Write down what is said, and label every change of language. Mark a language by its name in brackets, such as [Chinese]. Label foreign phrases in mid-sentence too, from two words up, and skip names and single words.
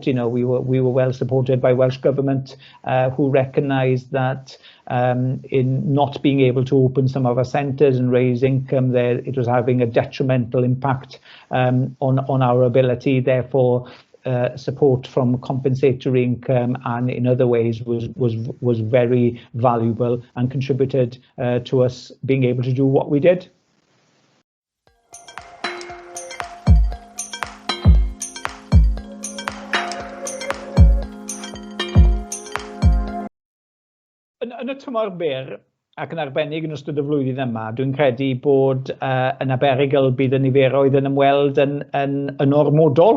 [English] We were well supported by Welsh Government, who recognised that in not being able to open some of our centres and raise income there, it was having a detrimental impact on our ability. Therefore, support from compensatory income and in other ways was very valuable and contributed to us being able to do what we did. [Welsh] Yn y tymor byr ac yn arbennig yn ystod y flwyddyn yma, dwi'n credu bod yn aberigol bydd y niferoedd yn ymweld yn ormodol.